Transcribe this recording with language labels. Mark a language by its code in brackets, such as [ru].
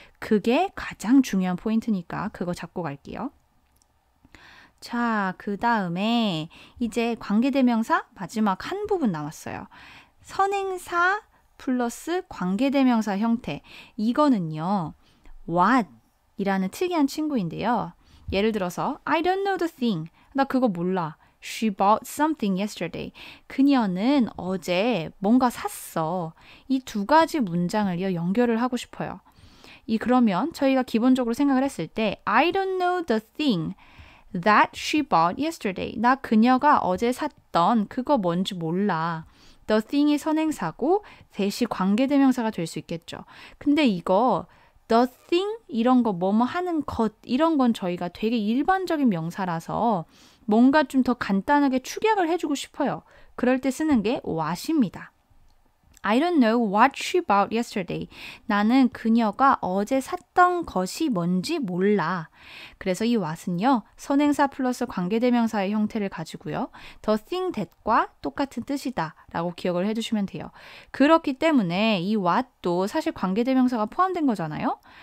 [ko] 그게 가장 중요한 포인트니까 그거 잡고 갈게요. 자, 그 다음에 이제 관계대명사 마지막 한 부분 남았어요. 선행사 플러스 관계대명사 형태. 이거는요. what 이라는 특이한 친구인데요. 예를 들어서 [en] I don't know the thing. [ko] 나 그거 몰라. [en] She bought something yesterday. [ko] 그녀는 어제 뭔가 샀어. 이 두 가지 문장을요. 연결을 하고 싶어요. 그러면 저희가 기본적으로 생각을 했을 때 [en] I don't know the thing that she bought yesterday. [ko] 나 그녀가 어제 샀던 그거 뭔지 몰라. the thing이 선행사고 that이 관계대명사가 될 수 있겠죠. 근데 이거 the thing 이런 거 뭐뭐 하는 것 이런 건 저희가 되게 일반적인 명사라서 뭔가 좀 더 간단하게 축약을 해주고 싶어요. 그럴 때 쓰는 게 what입니다. [en] I don't know what she bought yesterday. [ko] 나는 그녀가 어제 샀던 것이 뭔지 몰라. 그래서 이 what은요. 선행사 플러스 관계대명사의 형태를 가지고요. [en] the thing that [ko] 과 똑같은 뜻이다 라고 기억을 해주시면 돼요. 그렇기 때문에 이 what도 사실 관계대명사가 포함된 거잖아요.